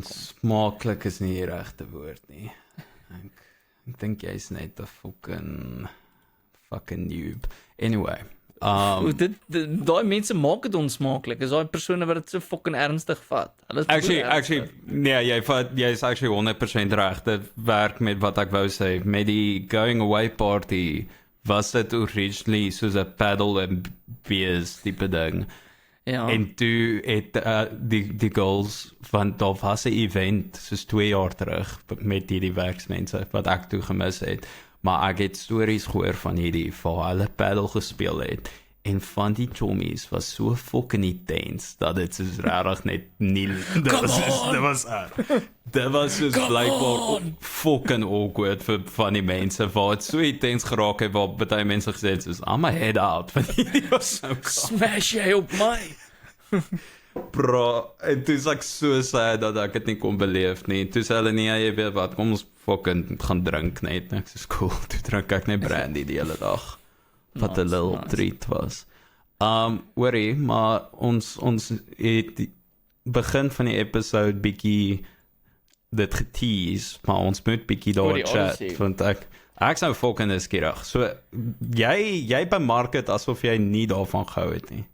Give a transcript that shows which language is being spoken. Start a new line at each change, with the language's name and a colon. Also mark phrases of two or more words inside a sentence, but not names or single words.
Afrikaans: Smaaklik is nie die regte woord nie. Ek dink jy's net 'n fucking noob. Anyway, daai mense maak dit onsmaaklik. Is daai persone wat dit so fucking ernstig vat. Hulle is actually, nee, jy's actually 100% reg. Dit werk met wat ek wou sê. Met die
English: going away party
Afrikaans: was dit originally soos 'n
English: paddle and beers
Afrikaans: tipe ding. Ja. En toe het die girls van daar was 'n event soos 2 jaar terug met hierdie werksmense wat ek toe gemis het. Maar ek het stories gehoor van hierdie waar hulle paddle gespeel het. En van die chommies was so fucking intense dat dit soos regtig net nie dit was soos blykbaar
English: fucking awkward
Afrikaans: vir van die mense waar het so intens geraak het waar baie mense gesê het soos
English: I'm a head out
Afrikaans: van hierdie was so smash jy op my. Bro, en toe is ek so sad dat ek dit nie kon beleef nie. Toe sê hulle nie, jy weet wat, kom ons fucking gaan drink net. Ek sê cool, toe drink ek net brandy die hele dag. Wat 'n
English: little treat
Afrikaans: was. Hoorie, maar ons het die begin van die episode bietjie dit getease, maar ons moet bietjie daar chat, want ek sou fucking nuuskierig. So, jy bemark dit asof jy nie daarvan gehou het nie.